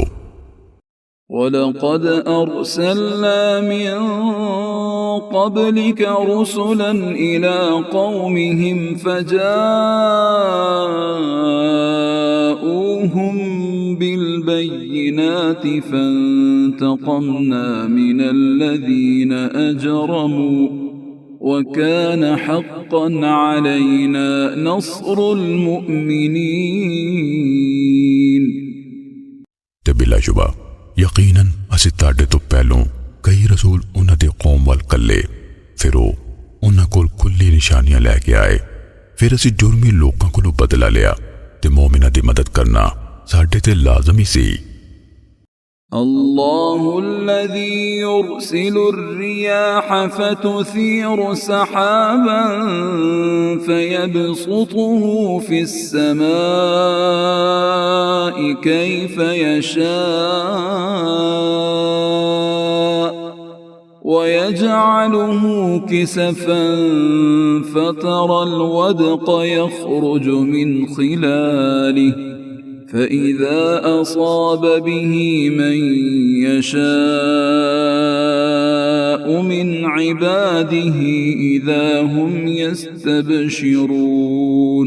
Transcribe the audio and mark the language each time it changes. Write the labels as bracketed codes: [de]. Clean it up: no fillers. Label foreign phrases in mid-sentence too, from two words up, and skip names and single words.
[ar] وَلَقَدْ أَرْسَلْنَا مِن قَبْلِكَ رُسُلًا إِلَى قَوْمِهِمْ فَجَاءُوهُم بِالْبَيِّنَاتِ فَانْتَقَمْنَا مِنَ الَّذِينَ أَجْرَمُوا وَكَانَ حَقًّا عَلَيْنَا نَصْرُ الْمُؤْمِنِينَ [pa] ਤੇ ਬਿਲਾ ਸ਼ੁਬਾ ਯਕੀਨਨ ਅਸੀਂ ਤੁਹਾਡੇ ਤੋਂ ਪਹਿਲੋਂ ਕਈ ਰਸੂਲ ਉਹਨਾਂ ਦੇ ਕੌਮ ਵੱਲ ਕੱਲੇ ਫਿਰ ਉਹ ਉਹਨਾਂ ਕੋਲ ਖੁੱਲੀ ਨਿਸ਼ਾਨੀਆਂ ਲੈ ਕੇ ਆਏ ਫਿਰ ਅਸੀਂ ਜੁਰਮੀ ਲੋਕਾਂ ਕੋਲੋਂ ਬਦਲਾ ਲਿਆ ਤੇ ਮੂਮਿਨਾਂ ਦੀ ਮਦਦ ਕਰਨਾ ਸਾਡੇ ਤੇ ਲਾਜ਼ਮੀ ਸੀ [ar] الله الذي يرسل الرياح فتثير سحابا فيبسطه في السماء كيف يشاء ويجعله كسفا فترى الودق يخرج من خلاله فإذا أصاب به من يشاء من عباده إذا هم يستبشرون